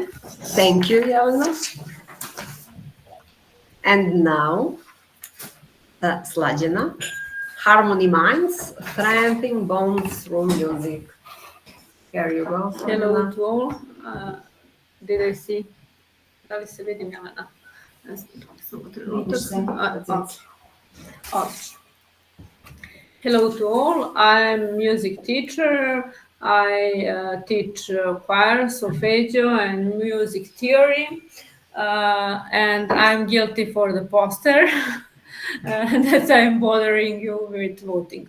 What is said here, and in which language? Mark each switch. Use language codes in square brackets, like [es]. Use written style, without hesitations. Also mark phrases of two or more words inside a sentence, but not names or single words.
[en] Thank you, Jelena. And now, Slađana, Harmony Minds, strengthening bonds through music. Here you go, Hello Slađana. to all. Did I see? [hr] Da li se vidim, Jelena? Samo trenutak. [en] Hello to all. I'm music teacher. I teach choir, solfeggio, and music theory. And I'm guilty for the poster that I'm bothering you with voting.